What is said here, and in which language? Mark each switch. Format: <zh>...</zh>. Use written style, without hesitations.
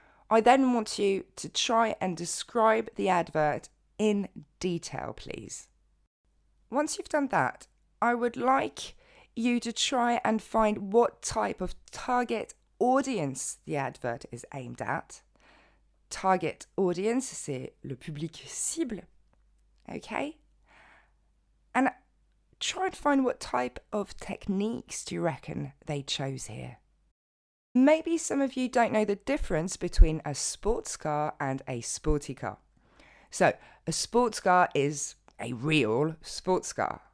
<en>I then want you to try and describe the advert in detail, please. Once you've done that, I would like you to try and find what type of target audience the advert is aimed at.</en> <fr>Target audience, c'est le public cible.</fr> <en>Okay? And try and find what type of techniques do you reckon they chose here. Maybe some of you don't know the difference between a sports car and a sporty car. So, a sports car is a real sports car.</en>